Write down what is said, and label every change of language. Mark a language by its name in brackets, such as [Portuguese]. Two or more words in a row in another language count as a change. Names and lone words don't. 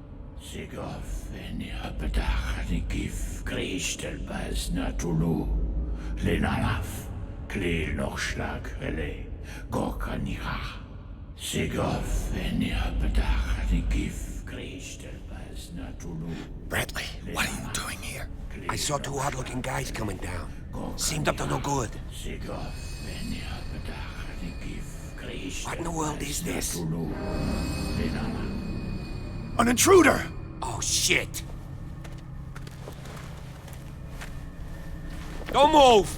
[English] Sigov, Enia Bedach, Nikif, Kristelbaz, Natulu, Lenaaf, Kleel nog slag hele, Gorkanira. Sigof en Yapatach, the gif, Christel as Natulu. Bradley, what are you doing here? I saw two odd-looking guys coming down. Seemed up to no good. What in the world is this? An intruder! Oh, shit! Don't move!